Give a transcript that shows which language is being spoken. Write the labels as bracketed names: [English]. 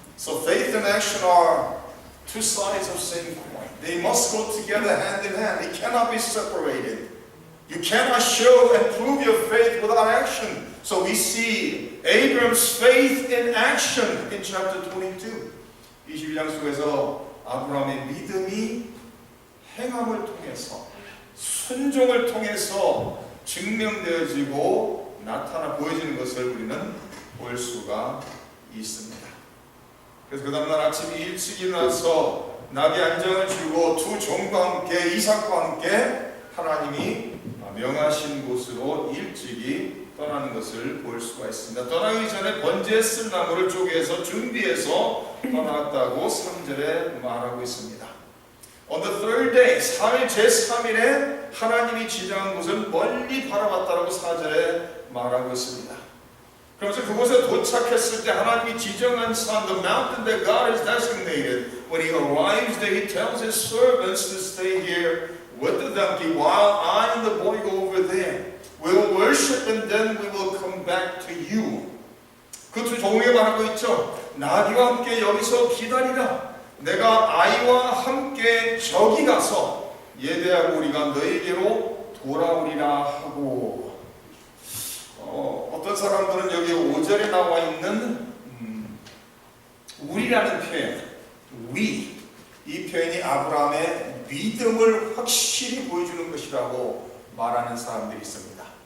[English] So faith and action are two sides of the same coin. They must go together hand in hand. It cannot be separated. You cannot show and prove your faith without action. So we see Abraham's faith in action in chapter 22. [Korean] 22장 속에서 아브라함의 믿음이 행함을 통해서 순종을 통해서 증명되어지고 나타나 보여지는 것을 우리는 볼 수가 있습니다. 그래서 그 다음날 아침에 일찍 일어나서 나귀 안장을 주고 두 종과 함께 이삭과 함께 하나님이 명하신 곳으로 일찍이 떠나는 것을 볼 수가 있습니다. 떠나기 전에 번제에 쓸 나무를 쪼개서 준비해서 떠났다고 3절에 말하고 있습니다. [English] On the third day, [Korean] 4일 제3일에 하나님이 지정한 곳을 멀리 바라봤다라고 4절에 말하고 있습니다. 그러면서 그곳에 도착했을 때 하나님이 지정한 산, [English] the mountain that God has designated, when he arrives there, he tells his servants to stay here with the donkey while I and the boy go over there. We will worship and then we will come back to you. [Korean] 그 두 종에게 말하고 있죠. 나귀와 함께 여기서 기다리라. 내가 아이와 함께 저기 가서 예배하고 우리가 너에게로 돌아오리라 하고, 어떤 사람들은 여기 5절에 나와 있는 우리라는 표현, we, 이 표현이 아브라함의 믿음을 확실히 보여주는 것이라고 말하는 사람들이 있습니다.